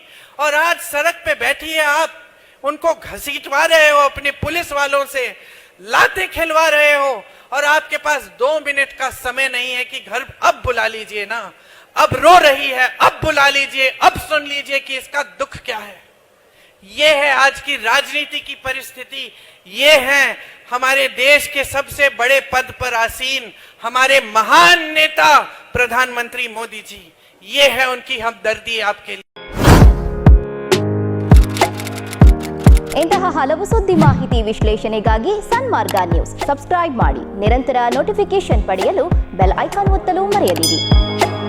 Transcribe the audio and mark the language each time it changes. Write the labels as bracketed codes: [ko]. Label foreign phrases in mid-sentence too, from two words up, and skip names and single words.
[hi] और आज सड़क पे बैठी है, आप उनको घसीटवा रहे हो, अपने पुलिस वालों से लाते खिलवा रहे हो, और आपके पास 2 मिनट का समय नहीं है कि घर अब बुला लीजिए ना, अब रो रही है, अब बुला लीजिए, अब सुन लीजिए कि इसका दुख क्या है। ये है आज की राजनीति की परिस्थिति। ये है हमारे देश के सबसे बड़े पद पर आसीन हमारे महान नेता प्रधानमंत्री मोदी जी। ये है उनकी हमदर्दी आपके लिए। [kn] ಇಂತಹ ಹಲವು ಸುದ್ದಿ ಮಾಹಿತಿ ವಿಶ್ಲೇಷಣೆಗಾಗಿ ಸನ್ಮಾರ್ಗ ನ್ಯೂಸ್ ಸಬ್ಸ್ಕ್ರೈಬ್ ಮಾಡಿ. ನಿರಂತರ ನೋಟಿಫಿಕೇಶನ್ ಪಡೆಯಲು [en] bell icon [kn] ಒತ್ತಲು ಮರೆಯದಿರಿ.